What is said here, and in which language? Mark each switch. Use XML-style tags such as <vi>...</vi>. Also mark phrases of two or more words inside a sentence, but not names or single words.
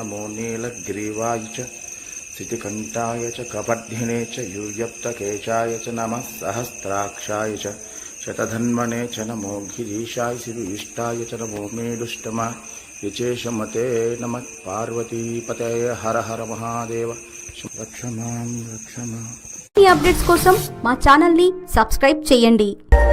<sa>नमो नीलग्रीवाय च स्थितिकण्ठाय च कपर्धिने च यूयप्तकेशाय च नमः सहस्राक्षाय च शतधन्वने च नमो गिरीशाय शिवीष्टाय च नमो मेलुष्टमा यचेशमते नमः पार्वतीपतये हर हर महादेव रक्ष मां रक्ष मां।</sa> <te>ఈ అప్డేట్స్ కోసం మా ఛానల్ ని సబ్స్క్రైబ్ చేయండి।</te>